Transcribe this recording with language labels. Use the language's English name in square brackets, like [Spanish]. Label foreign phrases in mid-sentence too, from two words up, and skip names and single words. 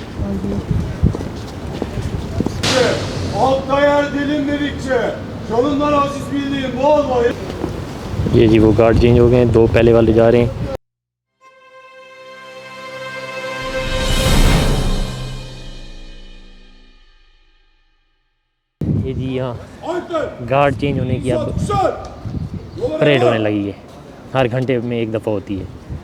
[Turkish] Altta yer delinmedikçe canından aziz bildiğim bu olmayı. [Urdu] یہ جی وہ [English] guard change [Urdu] ہو گئے ہیں، دو پہلے والے جا رہے ہیں. یہ جی یہاں [English] guard change [Urdu] ہونے کی اب پریڈ ہونے لگی ہے، ہر گھنٹے میں ایک دفعہ ہوتی ہے.